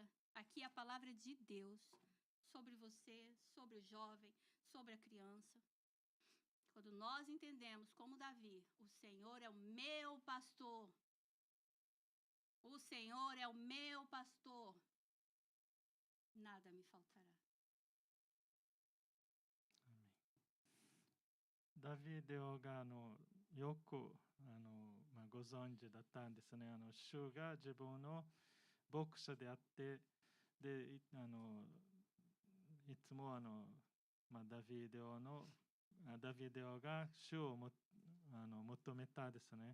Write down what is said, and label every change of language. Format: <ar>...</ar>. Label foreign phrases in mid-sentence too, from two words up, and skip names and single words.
<pt>Aqui é a palavra de Deus sobre você, sobre o jovem, sobre a criança. Quando nós entendemos como Davi, o Senhor é o meu pastor. O Senhor é o meu pastor. Nada me faltará. Amém.</pt> <ja>ダビデオがよくご存知だったんですね。主が自分の牧者であって、でいつもダビデオが主を求めたですね。</ja>